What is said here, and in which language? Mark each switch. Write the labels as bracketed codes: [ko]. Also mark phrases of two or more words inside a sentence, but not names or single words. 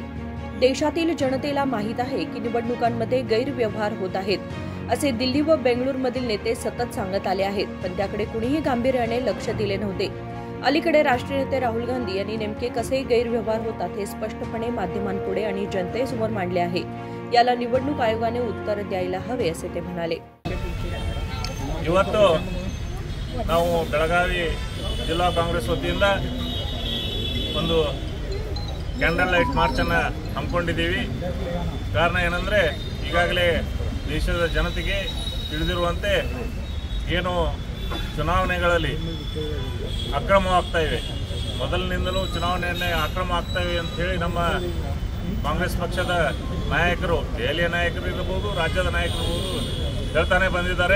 [mr] देशातील जनतेला माहीत आहे की निवडणुकांमध्ये गैरव्यवहार होत आहेत, असे दिल्ली व बेंगळूरूमधील नेते सतत सांगत आले आहेत, पण त्याकडे कुणीही गांभीर्याने लक्ष दिले नव्हते। अलीकडे राष्ट्रीय नेते राहुल गांधी यांनी नेमके कसे गैरव्यवहार होतात हे स्पष्टपणे माध्यमांपुढे आणि जनतेसमोर मांडले आहे। याला निवडणूक आयोगाने उत्तर द्यायला हवे, असे ते म्हणाले। [kn] ಇವತ್ತು ನಾವು ಬೆಳಗಾವಿ ಜಿಲ್ಲಾ ಕಾಂಗ್ರೆಸ್ ವತಿಯಿಂದ ಒಂದು [en] candle light march [kn] ಅನ್ನು ಹಮ್ಮಿಕೊಂಡಿದ್ದೀವಿ। ಕಾರಣ ಏನಂದ್ರೆ ಈಗಾಗಲೇ ದೇಶದ ಜನತೆಗೆ ತಿಳಿದಿರುವಂತೆ ಏನು ಚುನಾವಣೆಗಳಲ್ಲಿ ಅಕ್ರಮವಾಗ್ತಾ ಇವೆ, ಮೊದಲಿನಿಂದಲೂ ಚುನಾವಣೆಯನ್ನೇ ಅಕ್ರಮ ಆಗ್ತಾ ಇವೆ ಅಂತ ಹೇಳಿ ನಮ್ಮ ಕಾಂಗ್ರೆಸ್ ಪಕ್ಷದ ನಾಯಕರು, ದೆಹಲಿಯ ನಾಯಕರು ಇರಬಹುದು, ರಾಜ್ಯದ ನಾಯಕರು ಇರಬಹುದು, ಹೇಳ್ತಾನೆ ಬಂದಿದ್ದಾರೆ।